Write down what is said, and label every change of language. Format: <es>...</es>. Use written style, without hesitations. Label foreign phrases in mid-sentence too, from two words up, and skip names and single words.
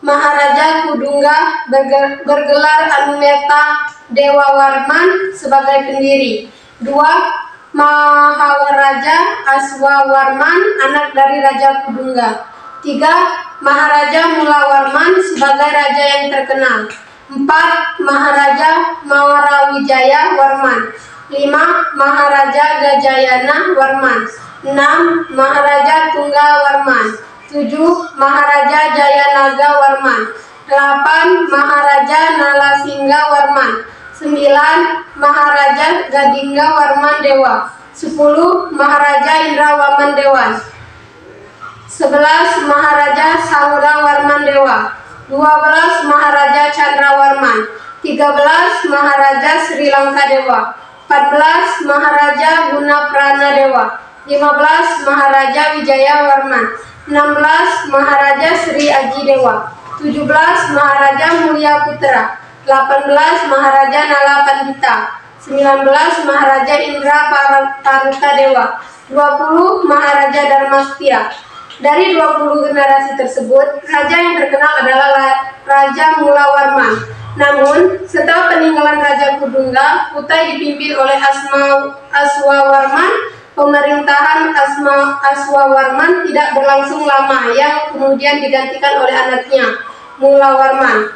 <id>Maharaja Kudungga bergelar Anumeta Dewa Warman sebagai pendiri. 2. Maharaja Aswawarman, anak dari Raja Kudungga. 3. Maharaja Mulawarman sebagai raja yang terkenal. 4. Maharaja Mawarawijaya Warman. 5. Maharaja Gajayana Warman. 6. Maharaja Tunggawarman. 7. Maharaja Jayanaga Warman. 8. Maharaja Nalasingga Warman. 9. Maharaja Gadingga Warman Dewa. 10. Maharaja Indrawarman Dewan. 11. Maharaja Sangga Warman Dewa. 12. Maharaja Chandrawarman. 13. Maharaja Sri Lanka Dewa. 14. Maharaja Gunaprana Dewa. 15. Maharaja Wijaya Warman. 16. Maharaja Sri Aji Dewa. 17. Maharaja Mulia Putra. 18. Maharaja Nala Pandita. 19. Maharaja Indra Paruta Dewa. 20. Maharaja Dharmastia. Dari 20 generasi tersebut, raja yang terkenal adalah Raja Mulawarman. Namun, setelah peninggalan Raja Kudungga, Kutai dipimpin oleh Aswawarman. Pemerintahan Aswawarman tidak berlangsung lama, yang kemudian digantikan oleh anaknya, Mulawarman.</id>